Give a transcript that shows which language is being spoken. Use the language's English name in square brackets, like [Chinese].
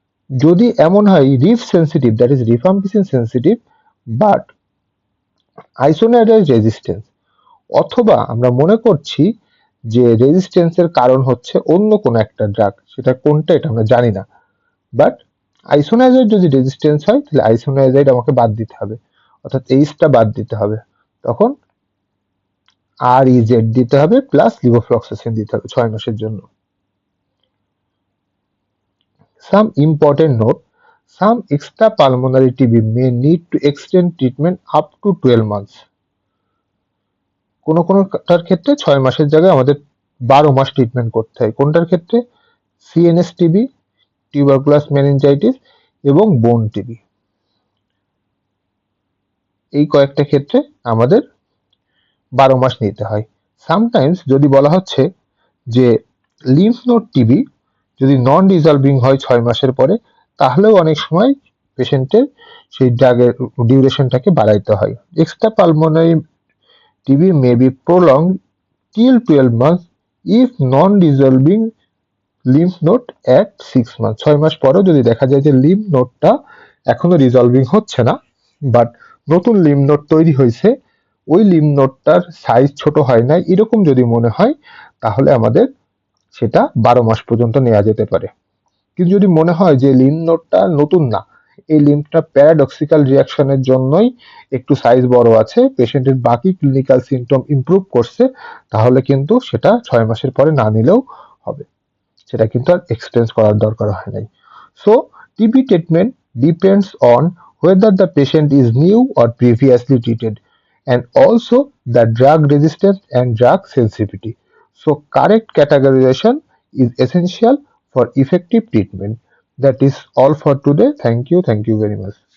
[Bangla] যদি এমন হয় reef sensitive, [English] that is rifampicin sensitive but isoniazid resistance, [Bangla] অথবা আমরা মনে করছি যে রেজিস্ট্যান্সের কারণ হচ্ছে অন্য কোনো একটা ড্রাগ, সেটা কোনটা এটা আমরা জানি না, বাট আইসোনাইজাইড যদি রেজিস্ট্যান্স হয় তাহলে আইসোনাইজাইড আমাকে বাদ দিতে হবে, অর্থাৎ এইচটা বাদ দিতে হবে। তখন REZ দিতে হবে প্লাস লিভোফ্লক্সাসিন দিতে হবে 6 মাসের জন্য। [English] Some important note: some extrapulmonary TB may need to extend treatment up to 12 months. [Bangla] কোনটার ক্ষেত্রে 6 মাসের জায়গায় আমাদের 12 মাস ট্রিটমেন্ট করতে হয়। কোনটার ক্ষেত্রে? সিএনএস টিবি, টিউবারকুলাস মেনিনজাইটিস এবং বোন টিবি। এই কয়েকটা ক্ষেত্রে আমাদের 12 মাস নিতে হয়। সামটাইমস যদি বলা হচ্ছে যে লিম্ফ নোড টিবি যদি নন রিজলভিং হয় 6 মাসের পরে, তাহলেও অনেক সময় পেশেন্টের সেই ড্রাগের ডিউরেশনটাকে বাড়াইতে হয়। [English] Extra pulmonary TB may be prolonged till 12 months if non-resolving lymph node at 6 months. [Bangla] 6 মাস পরেও যদি দেখা যায় যে লিম্ফ নোডটা এখনো রিজলভিং হচ্ছে না, বাট নতুন লিম্ফ নোড তৈরি হয়েছে, ওই লিম্ফ নোডটার সাইজ ছোট হয় না, এরকম যদি মনে হয় তাহলে আমাদের সেটা 12 মাস পর্যন্ত নেওয়া যেতে পারে। কিন্তু যদি মনে হয় যে লিম্ফ নোডটা নতুন না, এই লিম্ফটা প্যারাডক্সিক্যাল রিয়াকশনের জন্যই একটু সাইজ বড় আছে, পেশেন্টের বাকি ক্লিনিক্যাল সিমটম ইমপ্রুভ করছে, তাহলে কিন্তু সেটা 6 মাসের পরে না নিলেও হবে, সেটা কিন্তু আর এক্সটেন্ড করার দরকার হয় নাই। [English] So TB treatment depends on whether the patient is new or previously treated. and also the drug resistance and drug sensitivity. So correct categorization is essential for effective treatment. That is all for today. Thank you. Thank you very much.